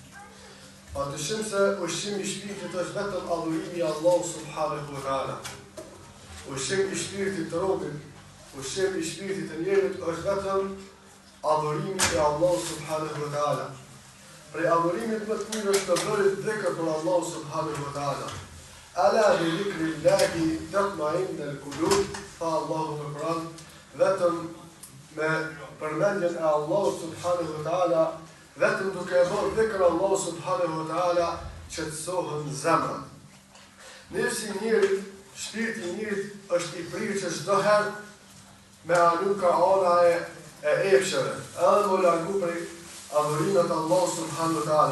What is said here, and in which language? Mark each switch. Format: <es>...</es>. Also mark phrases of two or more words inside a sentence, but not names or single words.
<sq>Padyshim se ushqimi i shpirtit është vetëm adhurimi i Allahut</sq> <ar>subhanahu wa taala.</ar> <sq>Ushqimi i shpirtit të robit, ushqimi i shpirtit të njerit është vetëm adhurimi i Allahut</sq> <ar>subhanahu wa taala.</ar> <sq>Prej adhurimit më të mirë është të bëri dhikr për Allahun</sq> <ar>subhanahu wa taala. Ala bi zikrillahi tatma'innul qulub,</ar> <sq>fa Allahu në Kur'an, vetëm me përmendjen e Allahut</sq> <ar>subhanahu wa taala,</ar> <sq>vetëm duke e bërë dhikr Allahu</sq> <ar>subhanahu wa taala,</ar> <sq>qetësohen zemrat. Nefsi i njerit, shpirti i njerit është i prirë që çdo herë me anu ka ana e epsheve, edhe më largu prej adhurimet Allahu</sq> <ar>subhanahu wa taala.</ar>